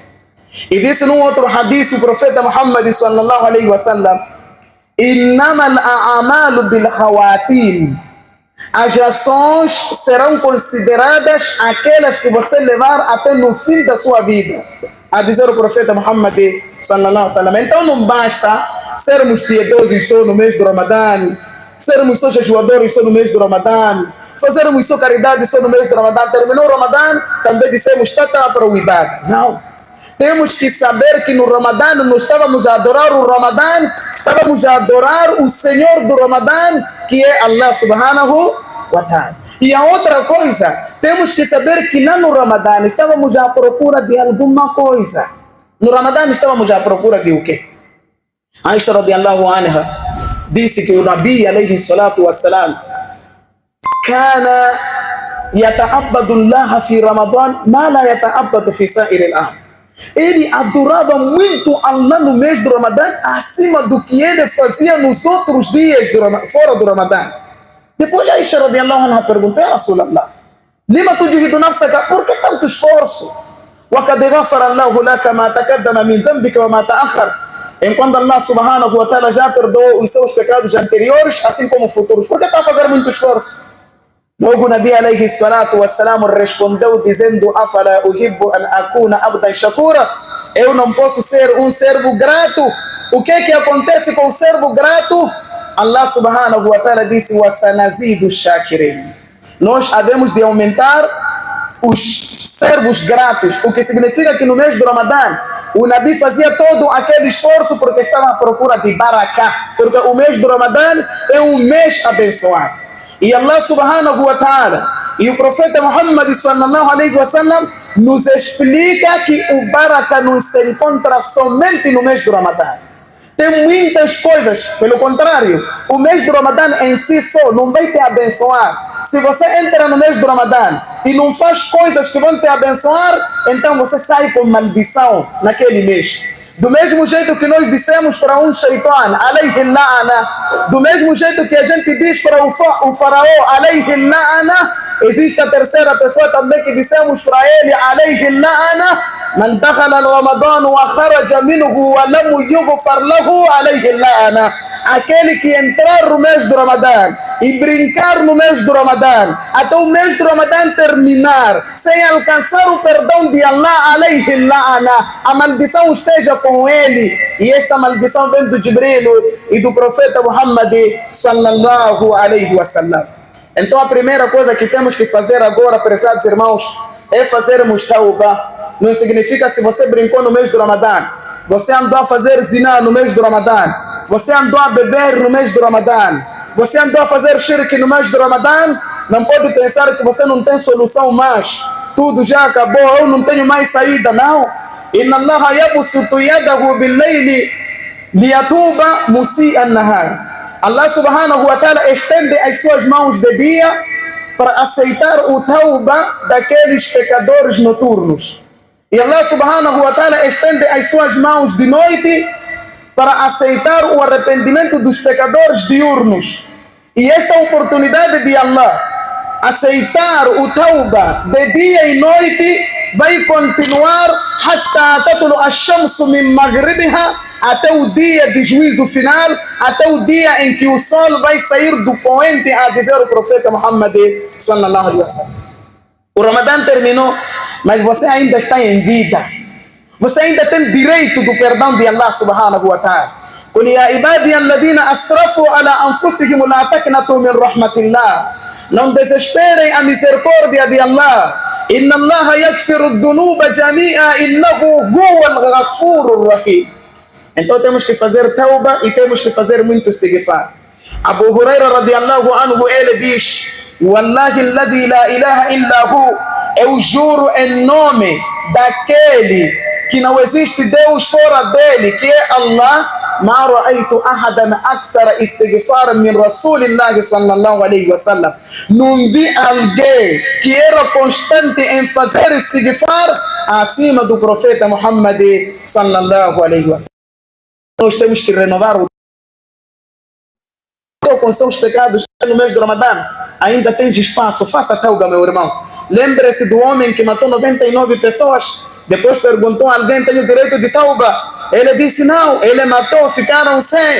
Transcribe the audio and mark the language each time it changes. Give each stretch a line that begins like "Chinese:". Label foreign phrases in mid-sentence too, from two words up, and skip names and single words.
Portuguese: E disse num outro hadith o profeta Muhammad
Arabic: صلى الله عليه وسلم, إنما الأعمال بالخواتيم,
Portuguese: as ações serão consideradas aquelas que você levar até no fim da sua vida, a dizer o profeta Muhammad
Arabic: صلى الله عليه وسلم.
Portuguese: Então não basta sermos piedosos só no mês do Ramadã, sermos só jejuadores só no mês do Ramadã, fazermos só caridade só no mês do Ramadã. Terminou o Ramadã, também dissemos tata para o Ibadah. Não. Temos que saber que no Ramadã não estávamos a adorar o Ramadã, estávamos a adorar o Senhor do Ramadã, que é Allah
Arabic: سبحانه وتعالى.
Portuguese: E a outra coisa, temos que saber que lá no Ramadã estávamos à procura de alguma coisa. No Ramadã estávamos à procura de o quê?
Arabic: عائشة رضي الله عنها
Portuguese: disse que o
Arabic: النبي عليه الصلاة والسلام كان يتعبد الله في رمضان ما لا يتعبد في سائر العام.
Portuguese: Ele adorava muito Allah no mês do Ramadã acima do que ele fazia nos outros dias fora do Ramadã. Depois Aisha
Arabic: رضي الله عنها
Portuguese: perguntou,
Arabic: يا رسول الله، لم تجهد نفسك,
Portuguese: por que tanto esforço?
Arabic: وقد غفر الله لك ما تقدم من ذنبك وما تأخر.
Portuguese: Enquanto Allah
Arabic: سبحانه وتعالى
Portuguese: já perdoou os seus pecados anteriores, assim como futuros, por que está a fazer muito esforço? Logo o Nabi
Arabic: عليه الصلاة والسلام
Portuguese: respondeu dizendo,
Arabic: أفلا أحب أن أكون عبدا شكورا,
Portuguese: eu não posso ser um servo grato. O que acontece com o servo grato? Allah
Arabic: سبحانه وتعالى
Portuguese: disse,
Arabic: وسنزيد الشاكرين,
Portuguese: nós havemos de aumentar os servos gratos, o que significa que no mês do Ramadã o Nabi fazia todo aquele esforço porque estava à procura de barakah, porque o mês do Ramadã é um mês abençoado. E Allah
Arabic: سبحانه وتعالى
Portuguese: e o profeta Muhammad
Arabic: صلى الله عليه وسلم
Portuguese: nos explica que o barakah não se encontra somente no mês do Ramadã. Tem muitas coisas, pelo contrário, o mês do Ramadã em si só não vai te abençoar. Se você entra no mês do Ramadã e não faz coisas que vão te abençoar, então você sai com maldição naquele mês. Do mesmo jeito que nós dissemos para um shaitan,
Arabic: عليه اللعنة,
Portuguese: do mesmo jeito que a gente diz para o faraó,
Arabic: عليه اللعنة,
Portuguese: existe a terceira pessoa também que dissemos para ele,
Arabic: عليه اللعنة، من دخل رمضان وخرج منه ولم يغفر له، عليه اللعنة.
Portuguese: Aquele que entrar no mês do Ramadã e brincar no mês do Ramadã, até o mês do Ramadã terminar, sem alcançar o perdão de Allah,
Arabic: عليه اللعنة,
Portuguese: a maldição esteja com ele. E esta maldição vem do Jibril e do profeta Muhammad
Arabic: صلى الله عليه وسلم.
Portuguese: Então a primeira coisa que temos que fazer agora, prezados irmãos, é fazermos tauba. Não significa se você brincou no mês do Ramadã, você andou a fazer zina no mês do Ramadã, você andou a beber no mês do Ramadã, você andou a fazer shirk no mês do Ramadã, não pode pensar que você não tem solução mais, tudo já acabou, eu não tenho mais saída, não.
Arabic: إن الله يبسط يده بالليل ليتوب مسيء النهار.
Portuguese: Allah
Arabic: سبحانه وتعالى
Portuguese: estende as suas mãos de dia para aceitar o tauba daqueles pecadores noturnos. E Allah
Arabic: سبحانه وتعالى
Portuguese: estende as suas mãos de noite para aceitar o arrependimento dos pecadores diurnos. E esta oportunidade de Allah aceitar o tauba de dia e noite vai continuar
Arabic: حتى تطلع الشمس من مغربها,
Portuguese: até o dia de juízo final, até o dia em que o sol vai sair do poente, a dizer o profeta Muhammad
Arabic: صلى الله عليه وسلم.
Portuguese: O Ramadã terminou, mas você ainda está em vida. Você ainda tem direito do perdão de Allah
Arabic: سبحانه وتعالى. قل يا عبادي الذين أسرفوا على أنفسهم لا تقنطوا من رحمة الله.
Portuguese: Não desesperem a misericórdia de Allah.
Arabic: إن الله يغفر الذنوب جميعا إنه هو الغفور الرحيم.
Portuguese: Então temos que fazer tauba e temos que fazer muito istighfar.
Arabic: أبو هريرة رضي الله عنه,
Portuguese: ele diz:
Arabic: والله الذي لا إله إلا هو,
Portuguese: eu juro em nome daquele que não existe Deus fora dele, que é Allah,
Arabic: ما رأيت أحدا أكثر استغفارا من رسول الله صلى الله عليه وسلم.
Portuguese: Não vi alguém que era constante em fazer istighfar acima do profeta Muhammad
Arabic: صلى الله عليه وسلم.
Portuguese: Nós temos que renovar o com seus pecados no mês do Ramadã. Ainda tens espaço, faça tauba, meu irmão. Lembre-se do homem que matou 99 pessoas. Depois perguntou a alguém: tenho direito de tauba? Ele disse não, ele matou, ficaram 100.